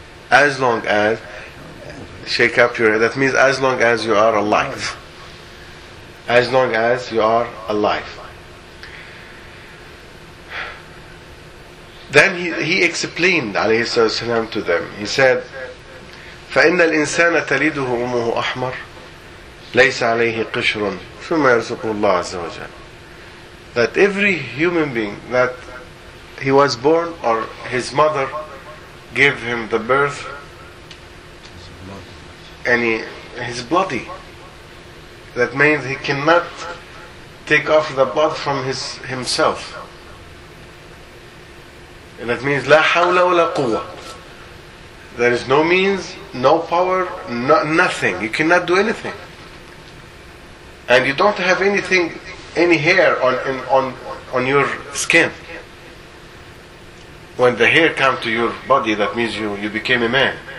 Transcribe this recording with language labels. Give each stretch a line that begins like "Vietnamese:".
English: As long as shake up your head. That means as long as you are alive. As long as you are alive. Then he explained, alayhi salam, to them. He said,
Arabic: فَإِنَّ الْإِنسَانَ تَلِيدُهُ أُمُّهُ أَحْمَرُ لَيْسَ عَلَيْهِ قِشْرٌ ثُمَّ يَرْزُقُهُ اللَّهُ عَزَّ وَجَلَّ.
English: That every human being that he was born or his mother gave him the birth, and he's bloody. That means he cannot take off the blood from himself. And that means
Arabic: لَا حَوْلَ وَلَا قُوَّةِ.
English: There is no means, no power, nothing. You cannot do anything. And you don't have anything, any hair on your skin. When the hair comes to your body, that means you became a man.